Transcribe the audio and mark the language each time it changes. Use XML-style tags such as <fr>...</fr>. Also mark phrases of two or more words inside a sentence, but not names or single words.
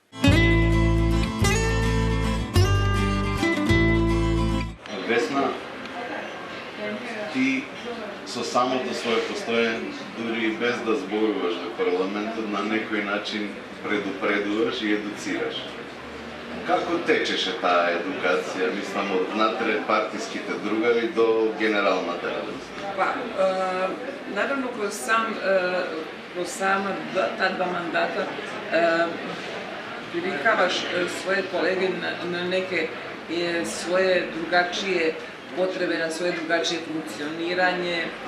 <mk>Весна, ти со самото свое постојање, дури и без да зборуваш во парламентот, на некој начин предупредуваш и едуцираш. Како течеше таа едукација, мислам, од внатре партиските другари до генералната работа?</mk> <hr>Pa, naravno, kroz sama ta dva mandata privikavaš svoje kolege na neke svoje drugačije potrebe, na svoje drugačije funkcioniranje,</hr>